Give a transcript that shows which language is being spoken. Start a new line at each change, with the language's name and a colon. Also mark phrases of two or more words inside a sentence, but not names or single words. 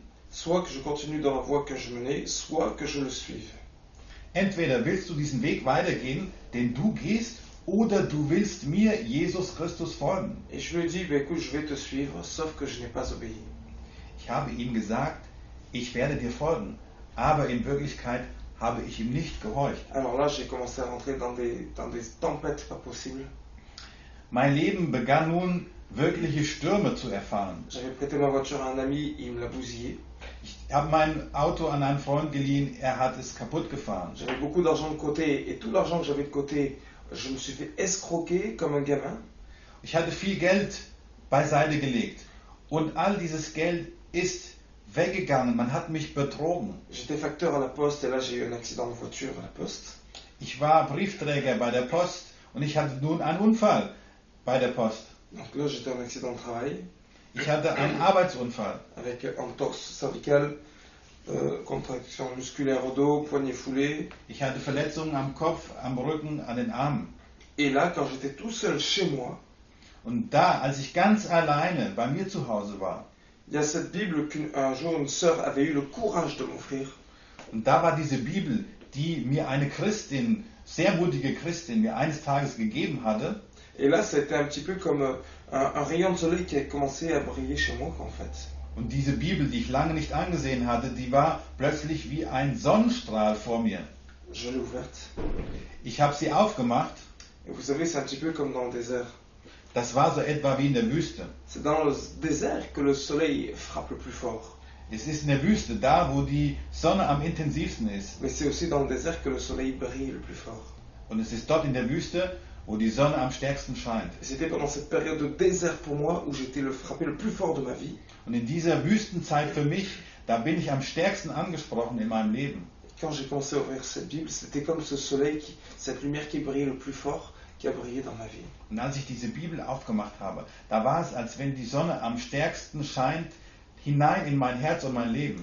French: Soit que je continue dans la voie que je menais, soit que je le suive.
German: Entweder willst du diesen Weg weitergehen, den du gehst, oder du willst mir, Jesus Christus, folgen.
French: Et je lui ai dit, écoute, je vais te suivre, sauf que je n'ai pas obéi.
German: Ich habe ihm gesagt, ich werde dir folgen, aber in Wirklichkeit habe ich ihm nicht gehorcht.
French: Alors là, j'ai commencé à rentrer dans des tempêtes pas possibles.
German: Mein Leben begann nun wirkliche Stürme zu erfahren.
French: J'avais prêté ma voiture à un ami, il me l'a bousillé.
German: Ich habe mein Auto an einen Freund geliehen, er hat es kaputt gefahren.
French: J'avais beaucoup d'argent de côté et tout l'argent que j'avais de côté, je me suis fait escroquer comme un gamin.
German: Ich hatte viel Geld beiseite gelegt und all dieses Geld ist weggegangen. Man hat mich betrogen.
French: J'étais facteur à la poste et là j'ai eu un accident de voiture à la poste.
German: Ich war Briefträger bei der Post und ich hatte nun einen Unfall bei der Post.
French: Donc là j'étais en accident de travail
German: Ich hatte einen Arbeitsunfall.
French: avec entorse cervicale, contraction musculaire au dos, poignet foulé.
German: Ich hatte Verletzungen am Kopf, am Rücken, an den Armen.
French: Et là quand j'étais tout seul chez moi,
German: Und da, als ich ganz alleine bei mir zu Hause war,
French: il y a cette Bible qu'un jour une sœur avait eu le courage de m'offrir.
German: und da war diese Bibel, die mir eine Christin, sehr mutige Christin, mir eines Tages gegeben hatte.
French: Et là c'était un petit peu comme un rayon de soleil qui a commencé à briller chez moi en fait.
German: Und diese Bibel, die ich lange nicht angesehen hatte, die war plötzlich wie ein Sonnenstrahl vor mir.
French: Je l'ai ouverte.
German: Ich habe sie aufgemacht.
French: Et vous savez, c'est un petit peu comme dans le désert.
German: Das war so etwa wie in der Wüste.
French: C'est dans le désert que le soleil frappe le plus fort.
German: Es ist in der Wüste, da wo die Sonne am intensivsten ist.
French: Mais c'est aussi dans le désert que le soleil brille le plus fort.
German: Und es ist dort in der Wüste, wo die Sonne am stärksten scheint.
French: Et c'était pendant cette période de désert pour moi où j'étais le frappé le plus fort de ma vie.
German: Und in dieser Wüstenzeit für mich, da bin ich am stärksten angesprochen in meinem Leben.
French: Quand j'ai commencé à ouvrir cette Bible, c'était comme ce soleil, cette lumière qui brillait le plus fort, qui a brillé dans ma vie.
German: Und als ich diese Bibel aufgemacht habe, da war es, als wenn die Sonne am stärksten scheint, hinein in mein Herz und mein Leben.